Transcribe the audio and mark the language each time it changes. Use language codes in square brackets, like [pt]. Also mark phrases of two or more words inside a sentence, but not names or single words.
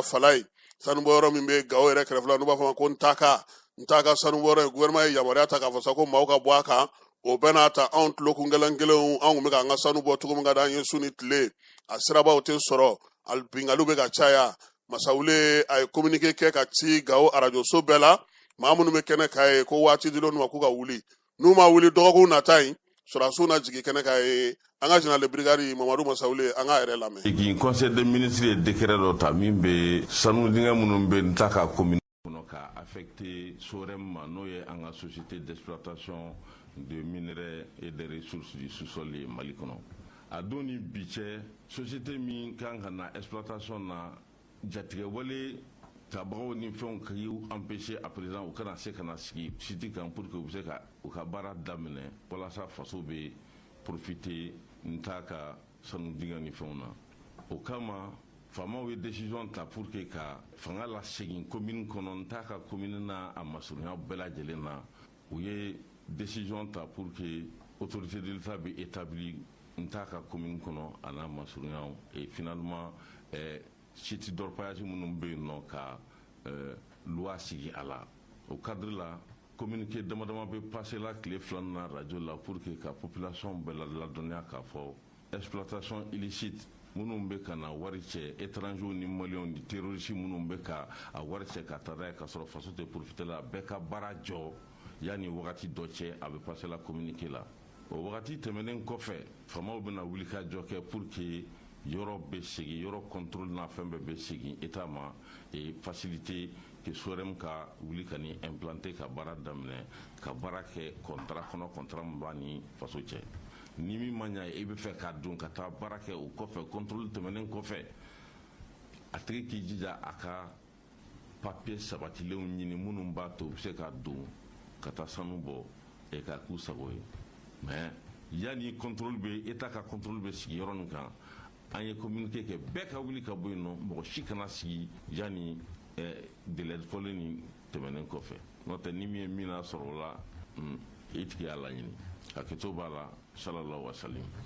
[bm] fala ye sanubɔyɔrɔ min bɛ Gawo yɛrɛ kɛrɛfɛ la n'u b'a fɔ ma ko Ntaka sanubɔyɔrɔ ye gouvernement ye yamaruya ta k'a fɔ sa ko maaw ka bɔ a kan o bɛɛ n'a ta anw tulokun gɛlɛn kelenw anw kun bɛ k'an ka sanu bɔ cogo min ka d'an ye su ni tile a sirabaw tɛ sɔrɔ bingaliw bɛ ka caya Masawule a ye communiqué kɛ ka ci Gawo radio so bɛɛ la maa minnu bɛ kɛnɛ k'a ye ko waati dilen n'u ma k'u ka wuli n'u ma wuli dɔgɔkun nata in sɔrɔdasiw na jigin kɛnɛ k'a ye an ka [fr] général de brigade [bm] Mamadu Masawule an k'a yɛrɛ lamɛn. [fr] Conseil des ministres [bm] ye décret dɔ ta min bɛ sanu dingɛ minnu bɛ Ntaka commune kɔnɔ ka affecté SOREM ma n'o ye an ka [fr] société d'exploitation de minerais et de ressources du sous-sol [bm] ye Mali kɔnɔ a don ni bi cɛ société min kan ka na exploitation na jatigɛ wale tabagaw ni fɛnw ka y'u [fr] empêcher à présent [bm] u kana se ka na sigi site kan [fr] pour que [bm] u bɛ se ka u ka baara daminɛ walasa faso bɛ profiter Ntaka sanu dingɛ ni fɛnw na o kama faamaw ye décision ta [fr] pour que [bm] ka fanga la segin commune kɔnɔ Ntaka commune na a masurunya bɛɛ lajɛlen na u ye décision ta [fr] pour que autorité de l'État [bm] bɛ établi Ntaka commune kɔnɔ a n'a masurunyaw [fr] et finalement site d'orpaillage [bm] minnu bɛ yen nɔ ka loi sigi a la o cadre la communiqué dama dama bɛ passer la tile filanan na radio la [fr] pour que [bm] ka population bɛɛ ladɔnniya k'a fɔ [fr] exploitation illicite [bm] minnu bɛ ka na wari cɛ étrangers ni maliens ni terroristes minnu bɛ ka a wari cɛ ka taa n'a ye ka sɔrɔ faso tɛ profiter la bɛɛ ka baara jɔ yanni wagati dɔ cɛ a bɛ passer la communiqué la o wagati tɛmɛnen kɔfɛ faamaw bɛna wuli ka jɔ kɛ [fr] pour que [bm] yɔrɔ bɛ segin yɔrɔ contrôle n'a fɛn bɛɛ bɛ segin état ma [fr] et faciliter que [bm] SOREM ka wuli ka ni implanter ka baara daminɛ ka baara kɛ contrat kɔnɔ contrat min b'a ni faso cɛ ni min ma ɲa i bɛ fɛ ka don ka taa baara kɛ o kɔfɛ contrôle tɛmɛnen kɔfɛ a tigi k'i jija a ka papier sabatilenw ɲini minnu b'a to u bɛ se ka don ka taa sanu bɔ et ka k'u sago ye mais yanni contrôle bɛ état ka contrôle bɛ sigi yɔrɔ min kan an ye communiqué kɛ bɛɛ ka wuli ka bɔ yen nɔ mɔgɔ si kana sigi yanni délai fɔlen nin tɛmɛnen kɔfɛ n'o tɛ ni min ye min na sɔrɔ o la i tigi y'a laɲini hakɛto b'a la [ar] sallallahu wa salim.